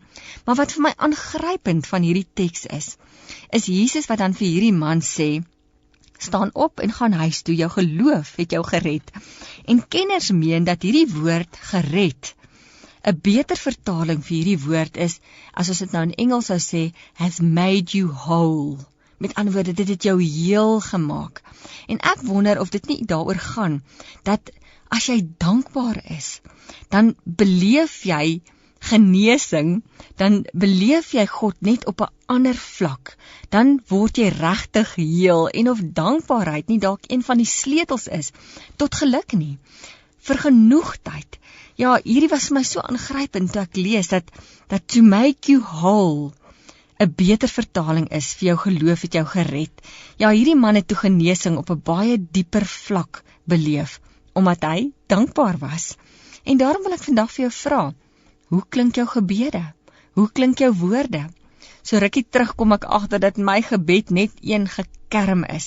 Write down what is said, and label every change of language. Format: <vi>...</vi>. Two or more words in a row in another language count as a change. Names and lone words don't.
<af>Maar wat vir my aangrypend van hierdie teks is Jesus wat dan vir hierdie man sê, staan op en gaan huis toe, jou geloof het jou gered. En kenners meen dat hierdie woord gered, 'n beter vertaling vir hierdie woord is, as ons dit nou in Engels sou sê,</af> <en>has made you whole.</en> <af>Met ander woorde, dit het jou heel gemaak. En ek wonder of dit nie daaroor gaan, dat as jy dankbaar is, dan beleef jy genesing, dan beleef jy God net op 'n ander vlak, dan word jy regtig heel, en of dankbaarheid nie dalk een van die sleutels is, tot geluk nie, vergenoegdheid. Ja, hierdie was vir my so aangrypend, toe ek lees, dat</af> <en>to make you whole,</en> <af>'n beter vertaling is, vir jou geloof het jou gered. Ja, hierdie man het toe genesing op 'n baie dieper vlak beleef, omdat hy dankbaar was. En daarom wil ek vandag vir jou vra, hoe klink jou gebede? Hoe klink jou woorde? So rukkie terug kom ek agter dat my gebed net een gekerm is.</af>